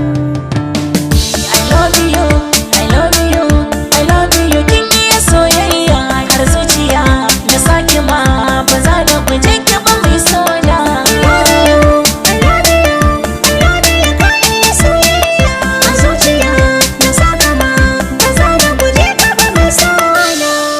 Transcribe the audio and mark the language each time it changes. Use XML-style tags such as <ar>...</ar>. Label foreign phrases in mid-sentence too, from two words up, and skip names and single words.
<en>I love you, I love you, I love you.</en> <ha>Kin iya soyayya har zuciya na sake ma, ba za na guje ki ba mai sona.</ha> <en>I love you, I love you, I love you.</en> <ha>Ka iya soyayya a zuciya na saka ma, ba za na guje ka ba mai sona.</ha>